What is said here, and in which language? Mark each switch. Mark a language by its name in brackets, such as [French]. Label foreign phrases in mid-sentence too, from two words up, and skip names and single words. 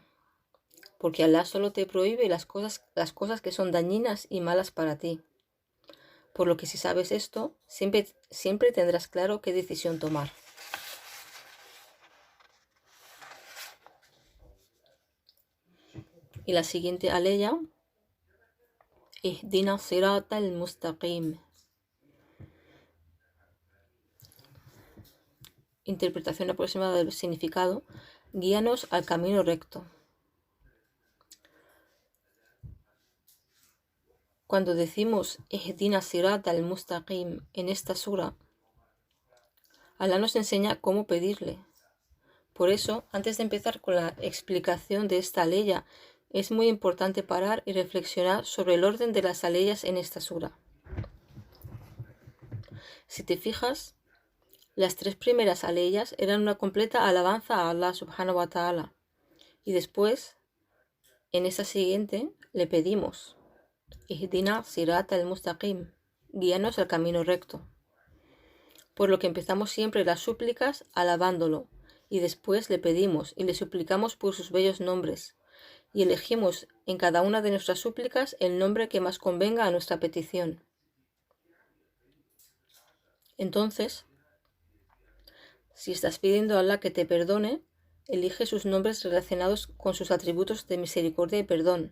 [Spanish] Porque Allah solo te prohíbe las cosas que son dañinas y malas para ti. Por lo que si sabes esto, siempre tendrás claro qué decisión tomar. Y la siguiente aleya, [Arabic] اهدنا الصراط المستقيم. [Spanish] Interpretación aproximada del significado, guíanos al camino recto. Cuando decimos [Arabic] اهدنا الصراط المستقيم [Spanish] en esta sura, Allah nos enseña cómo pedirle. Por eso, antes de empezar con la explicación de esta aleya, es muy importante parar y reflexionar sobre el orden de las aleyas en esta sura. Si te fijas, las 3 primeras aleyas eran una completa alabanza a Allah [Arabic] سبحانه وتعالى. [Spanish] Y después, en esa siguiente, le pedimos [Arabic] اهدنا الصراط المستقيم, [Spanish] guíanos al camino recto. Por lo que empezamos siempre las súplicas alabándolo, y después le pedimos y le suplicamos por sus bellos nombres, y elegimos en cada una de nuestras súplicas el nombre que más convenga a nuestra petición. Entonces, si estás pidiendo a Allah que te perdone, elige sus nombres relacionados con sus atributos de misericordia y perdón.